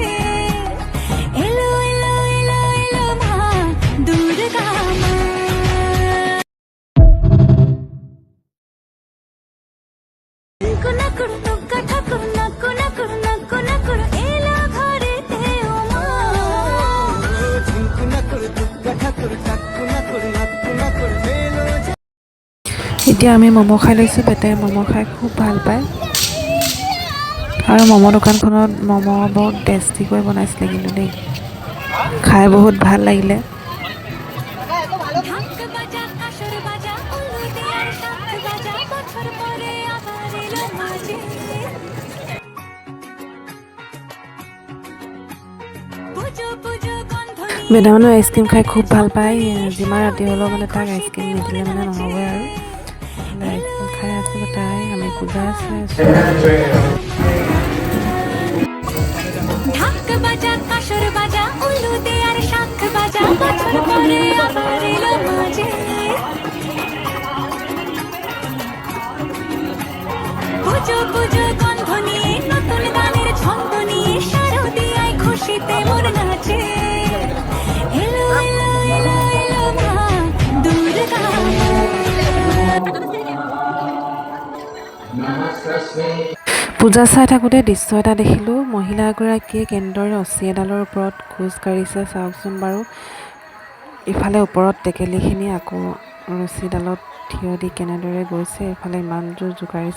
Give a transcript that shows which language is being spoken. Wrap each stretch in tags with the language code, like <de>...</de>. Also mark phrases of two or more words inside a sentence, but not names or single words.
<bn>এলো এলো এলো এলো মা দুর্গা মা। নাকুর টুকা ঠাকুর, নাকু নাকুর নাকু নাকুর, এলো ঘরেতে ও মা।</bn> <as>এতিয়া আমি ম'ম' খাই লৈছোঁ। বেটাই ম'ম' খাই খুব ভাল পায় আৰু ম'ম' দোকানখনত ম'ম' বহুত টেষ্টিকৈ বনাইছিলে কিন্তু দেই, খাই বহুত ভাল লাগিলে।</as> <bn>ঢাক বাজা, কাঁসর বাজা, উলু দে আর শাখ বাজা, বছর পরে আবার এলো মাঝে। পুজো পুজো গন্ধ নিয়ে,</bn> <as>বেটা মানে আইচক্ৰীম খাই খুব ভাল পায়। যিমান ৰাতি হ'লেও মানে তাক আইচক্ৰীম নিদিলে মানে নহ'বই আৰু আইচক্ৰীম খাই আছে বেটাই। আমি পূজা চাই আছোঁ।</as> <bn>ঢাক বাজা, কাঁসর বাজা, উলু দে আর শাখ বাজা, বছর পরে আবার এলো মাঝে। পুজো পুজো গন্ধ নিয়ে, নতুন গানের ছন্দ নিয়ে, শারদিয়ায় খুশিতে মন নাচে। এলো এলো এলো এলো মা দুর্গা মা।</bn> <as>পূজা চাই থাকোঁতে দৃশ্য এটা দেখিলোঁ। মহিলা এগৰাকীয়ে কেনেদৰে ৰছী এডালৰ ওপৰত খোজ কাঢ়িছে চাওকচোন বাৰু। ইফালে ওপৰত টেকেলিখিনি, আকৌ ৰছীডালত থিয় দি কেনেদৰে গৈছে, ইফালে ইমান জোৰ জোকাৰিছে।</as>